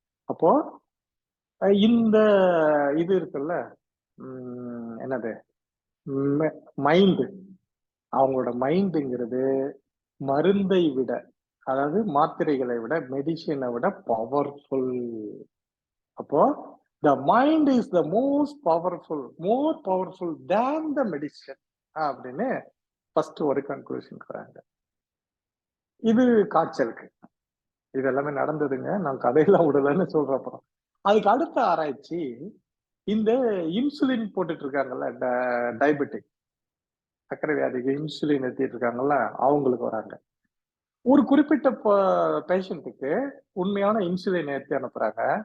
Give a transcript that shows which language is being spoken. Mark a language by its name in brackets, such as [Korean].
[Tamil] அப்போ இந்த இது இருக்குல்ல, என்னது, மைண்டு, அவங்களோட மைண்டுங்கிறது மருந்தை விட, அதாவது மாத்திரைகளை விட, மெடிசினை விட பவர்ஃபுல். [English] அப்போ the mind is the most powerful, more powerful than the medicine [Tamil] அப்படின்னு ஃபர்ஸ்ட் ஒரு கன்க்ளூஷன் வராங்க. இது காய்ச்சலுக்கு. இது எல்லாமே நடந்ததுங்க, நான் கதையெல்லாம் விடலன்னு சொல்றப்போ. அதுக்கு அடுத்த ஆராய்ச்சி, இந்த இன்சுலின் போட்டுட்டு இருக்காங்கல்ல, டயபெட்டிக், சர்க்கரை வியாதிக்கு இன்சுலின் ஏற்றிட்டு இருக்காங்கல்ல, அவங்களுக்கு வராங்க. ஒரு குறிப்பிட்ட பேஷண்ட்டுக்கு உண்மையான இன்சுலின் ஏற்றி அனுப்புறாங்க.